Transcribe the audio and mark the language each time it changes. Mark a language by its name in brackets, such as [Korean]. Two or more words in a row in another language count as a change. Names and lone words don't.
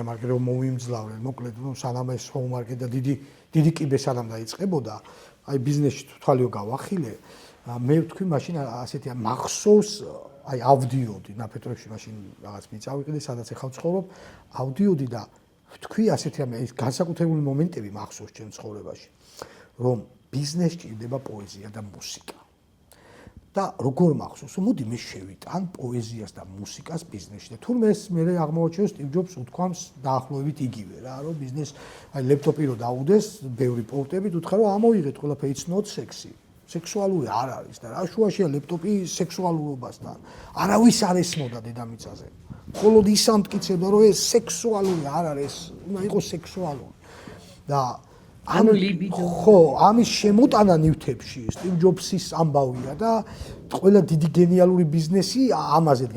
[Georgian] მარკეტი რომ მოვიმძლავრე, მოკლედ რომ სანამ ეს ჰოუმ მარკეტი და დიდი კიბე სანამ დაიწყებოდა, აი ბიზნესში თვალიო გავახილე, მე ვთქვი მაშინ ასეთი მახსოვს აი ავდიოდი ნაფეთრებში მაშინ რაღაც მიწავიყიდე, სადაც ახლა ვცხოვრობ, ავდიოდი და ვთქვი ასეთი ეს განსაკუთრებული მომენტები მახსოვს ჩემ ცხოვრებაში, რომ ბიზნესში ჭირდება პოეზია და მუსიკა. და როგორ მახსოვს, მოდი მე შევიტან პოეზიას და მუსიკას ბიზნესში. და თურმე ეს მე აღმოჩნდა Steve Jobs უთქვამს დაახლოებით იგივე რა, რომ ბიზნეს აი ლეპტოპი რო დაუდეს, ბევრი პორტებით უთხრა რომ ამოიღეთ ყველაფერი [English] it's not sexy. [Georgian] სექსუალური არ არის და რა შუაშია ლეპტოპი სექსუალურობასთან. არავის არ ესმოდა დედამიწაზე. მხოლოდ ის ამტკიცებდა რომ ეს სექსუალური არ არის, უნდა იყოს სექსუალური. და ანუ ლიბიდო. ხო, ამის შემოტანა ნივთებში Steve Jobs-ის ამბავია და ყველა დიდი გენიალური ბიზნესი ამაზე დგა.